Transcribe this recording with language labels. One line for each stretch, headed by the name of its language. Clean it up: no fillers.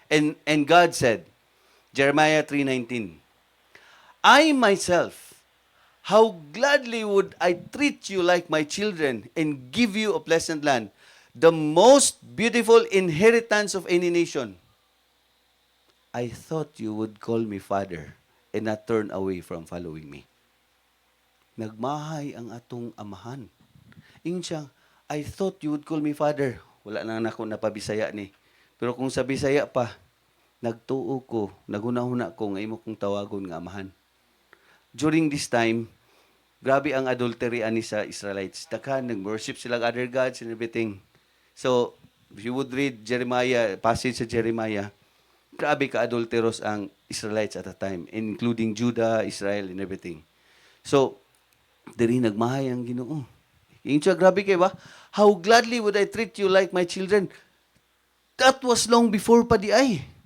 English: And God said, Jeremiah 3:19, I myself, how gladly would I treat you like my children and give you a pleasant land, the most beautiful inheritance of any nation. I thought you would call me Father and not turn away from following me.
Cebuano: Nagmahay ang atong amahan. Ingon siya,
English: I thought you would call me Father.
Cebuano: Wala na ako napabisaya ni. Pero kung sa Bisaya pa, nagtuo ko, naghuna-huna ko nga imo kong tawagon nga amahan.
English: During this time,
Cebuano: grabe ang
English: adultery ani sa Israelites.
Cebuano: Daghan nag-worship sila
English: other gods and everything. So, if you would read Jeremiah, passage sa Jeremiah,
Cebuano: Grabe ka
English: adulterous ang Israelites at that time, including Judah, Israel, and everything.
Cebuano: So, diri nagmahay ang Ginoo. Yung siya, grabe kayo ba?
English: How gladly would I treat you like my children? That was long before
Cebuano: pa di ay.